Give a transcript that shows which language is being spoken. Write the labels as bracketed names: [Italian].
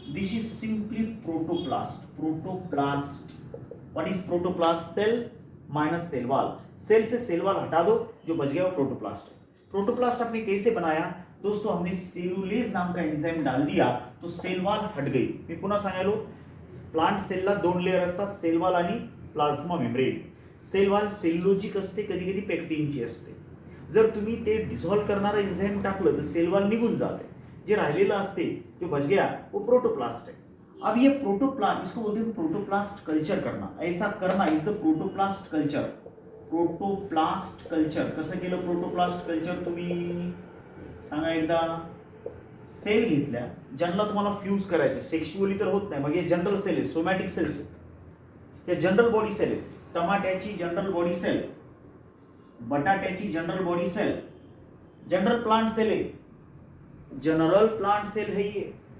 [English] This is simply protoplast. Protoplast, what is protoplast? Cell minus cell wall. [Hindi] Cell से cell wall हटा दो, जो बच गया वो प्रोटोप्लास्ट है. प्रोटोप्लास्ट आपने कैसे बनाया दोस्तों? हमने सेलुलेज नाम का एंजाइम डाल दिया तो सेल वॉल हट गई. [Marathi] मी पुन्हा सांगायलो, प्लांट सेलला दोन लेयर असतात, सेल वॉल आणि प्लाझ्मा मेम्ब्रेन. सेल वॉल सेल्युलोजिक असते, कधी कधी पेक्टिनची असते. जर तुम्ही ते डिसॉल्व करणारं एंजाइम टाकलं तर सेल वॉल निघून जाते. जे राहिलेलं असते, [Hindi] जो बच गया वो प्रोटोप्लास्ट है. अब ये प्रोटोप्लास्ट, इसको बोलते हैं प्रोटोप्लास्ट कल्चर करना. ऐसा करना is the protoplast culture. [Marathi] Protoplast culture कसं केलं? प्रोटोप्लास्ट कल्चर तुम्ही सांगा एकदा. सेल घेतल्या, ज्यांना तुम्हाला फ्यूज करायचे, सेक्शुअली तर होत नाही, मग हे जनरल सेल आहे, सोमॅटिक सेल्स आहेत, हे जनरल बॉडी सेल आहे. टमाट्याची जनरल बॉडी सेल, बटाट्याची general body sale, general plant sale आहे, [Hindi] जनरल प्लांट सेल है ये.